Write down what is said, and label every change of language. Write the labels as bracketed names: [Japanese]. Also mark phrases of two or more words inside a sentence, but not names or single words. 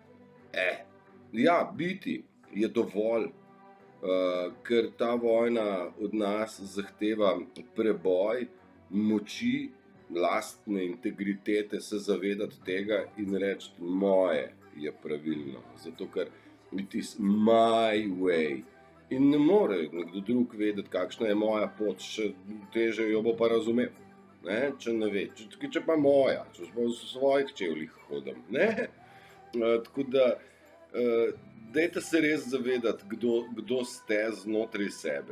[Slovenian] Ja, biti je dovolj, ker ta vojna od nas zahteva preboj, moči, lastne integritete, se zavedati tega in reči, moje je pravilno. Zato, ker [English] it is my way. [Slovenian] In ne more nekdo drug vedeti, kakšna je moja pot, še teže jo bo pa razumel. Če ne ve, če pa moja, če pa v svojih čevljih hodim. Tako da, dajte se res zavedati, kdo ste znotraj sebe.